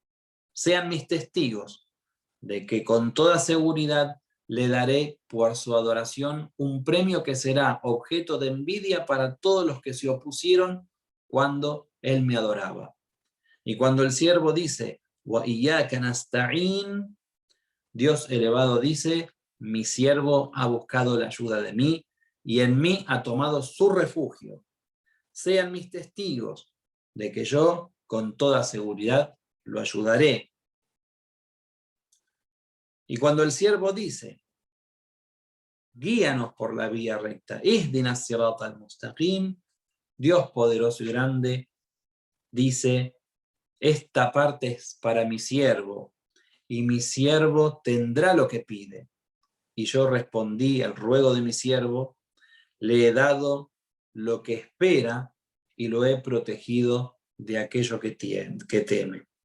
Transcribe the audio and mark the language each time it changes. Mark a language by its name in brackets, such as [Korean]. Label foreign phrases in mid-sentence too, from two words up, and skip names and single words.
[Spanish] Sean mis testigos de que con toda seguridad le daré por su adoración un premio que será objeto de envidia para todos los que se opusieron cuando él me adoraba. Y cuando el siervo dice, [Arabic] وإياك نستعين, [Spanish] Dios elevado dice, mi siervo ha buscado la ayuda de mí y en mí ha tomado su refugio. Sean mis testigos de que yo, con toda seguridad, lo ayudaré. Y cuando el siervo dice, guíanos por la vía recta, [Arabic] اهدنا الصراط المستقيم, [Spanish] Dios poderoso y grande dice, esta parte es para mi siervo, y mi siervo tendrá lo que pide. Y yo respondí al ruego de mi siervo, le he dado lo que espera y lo he protegido de aquello que teme.